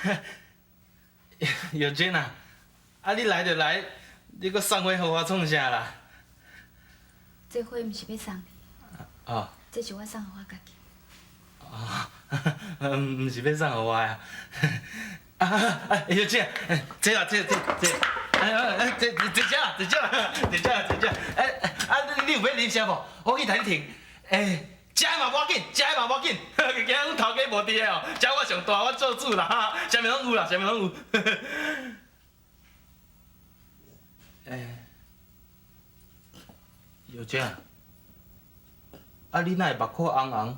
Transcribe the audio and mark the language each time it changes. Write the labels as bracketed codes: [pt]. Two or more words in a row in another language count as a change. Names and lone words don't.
[nan] 玉珍啊，你来就来，你搁送花给我创啥啦？这花毋是要送你，哦，这是我送给我家己。哦，毋是要送给我呀？玉珍，这啦，这，坐遮。你有要啉啥无？我去替你停。食的嘛无要紧，惊阮头家无伫的哦，遮我上大，我做主啦，啥物拢有啦，啥物拢有。玉珍你哪会目眶红红？